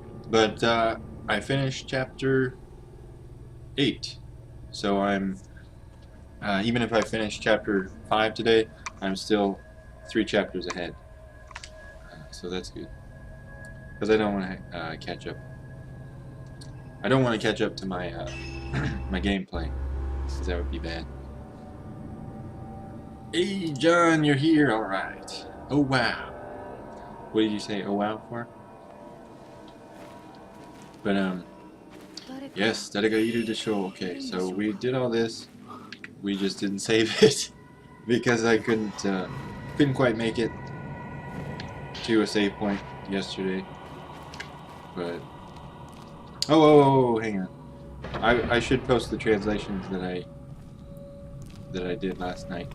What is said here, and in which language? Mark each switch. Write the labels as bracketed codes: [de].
[en] But I finished chapter 8, so I'm even if I finish chapter 5 today, I'm still 3 chapters ahead, so that's good, because I don't want to catch up. I don't want to catch up to my my gameplay, because that would be bad. Hey John, you're here, alright. Oh wow. What did you say oh wow for? But yes, [ja] 誰がいるでしょう. [en] Okay, so we did all this. We just didn't save it because I couldn't quite make it to a save point yesterday. But oh, hang on. I should post the translations that I did last night.